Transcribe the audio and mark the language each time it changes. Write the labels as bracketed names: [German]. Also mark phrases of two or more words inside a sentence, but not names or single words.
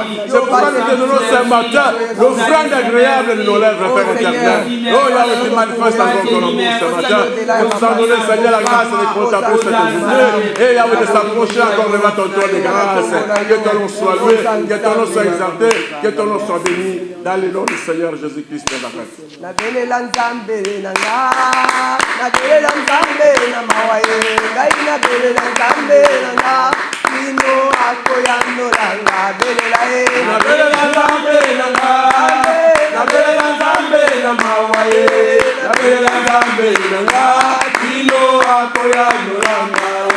[French] C'est pour ça que nous te donnons ce matin l'offrande agréable de nos lèvres, Père éternel. Oh Yahweh, tu manifestes encore ton amour ce matin. Nous nous en donnons, Seigneur, la grâce de contemplations cette journée. Et Yahweh, de s'approcher encore devant ton trône de grâce. Que ton nom soit loué, que ton nom soit exalté, que ton nom soit béni. Dans le nom du Seigneur Jésus-Christ de Nazareth. [Lingala] Nabelela Nzambe na nga, nabelela Nzambe na mawa ye, ngai nabelela Nzambe na nga, kino akoya nola nga, belela ye. Nabelela Nzambe na nga, nabelela Nzambe na mawa ye, nabelela Nzambe na nga, kino akoya nola nga.